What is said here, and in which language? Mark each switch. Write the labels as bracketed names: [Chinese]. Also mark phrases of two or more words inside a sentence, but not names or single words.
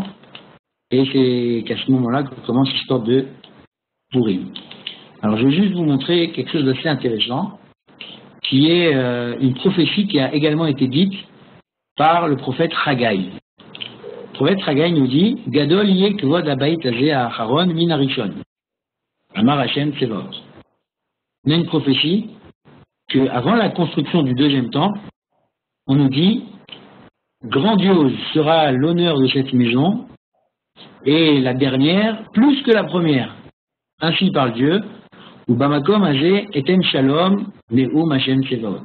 [French] Et c'est qu'à ce moment-là que commence l'histoire de Pourim. Alors je vais juste vous montrer quelque chose d'assez intéressant, qui est une prophétie qui a également été dite par le prophète Haggai. Le prophète Haggai nous dit [Hebrew] גדול יהיה כבוד הבית הזה האחרון מן הראשון. אמר השם צבאות. [French] On a une prophétie qu'avant la construction du deuxième temple, on nous dit grandiose sera l'honneur de cette maison et la dernière plus que la première. Ainsi parle Dieu, [Hebrew] ובמקום הזה אתן שלום נאום השם צבאות.